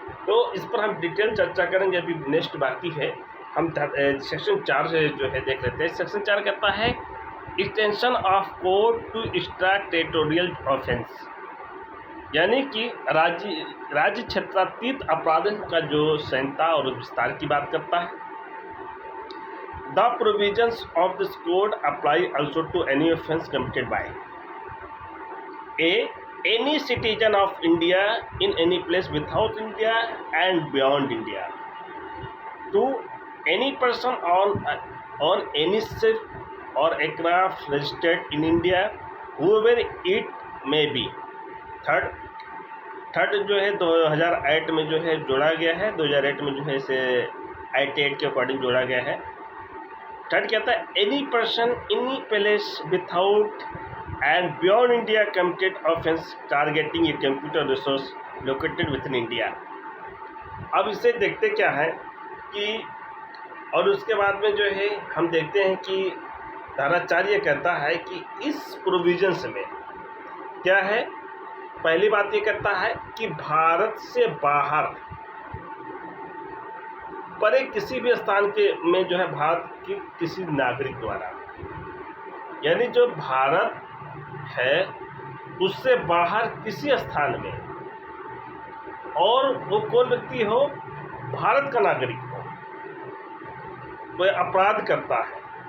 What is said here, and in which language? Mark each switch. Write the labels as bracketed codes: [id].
[hi] तो इस पर हम डिटेल चर्चा करेंगे, अभी नेक्स्ट बाकी है। हम सेक्शन 4 से जो है देख लेते हैं। सेक्शन 4 कहता है [en] extension of court to extra territorial offence, [hi] यानी कि राज्य क्षेत्रातीत अपराध का जो संहिता और विस्तार की बात करता है। [en] The provisions of this code apply also to any offence committed by any citizen of India in any place without India and beyond India, to any person on any ship or aircraft registered in India, whoever it may be। [hi] Third जो है 2008 में जो है जोड़ा गया है, 2008 में जो है इसे IT के अकॉर्डिंग जोड़ा गया है। थर्ड कहता है [en] Any person any place without and beyond India committed offense targeting a computer resource located within India। [hi] अब इसे देखते क्या है कि, और उसके बाद में जो है हम देखते हैं कि धारा 4 ये कहता है कि इस प्रोविजंस में क्या है। पहली बात ये कहता है कि भारत से बाहर परे किसी भी स्थान के में जो है भारत के किसी नागरिक द्वारा, यानी जो भारत है उससे बाहर किसी स्थान में, और वो कौन व्यक्ति हो, भारत का नागरिक हो, कोई अपराध करता है।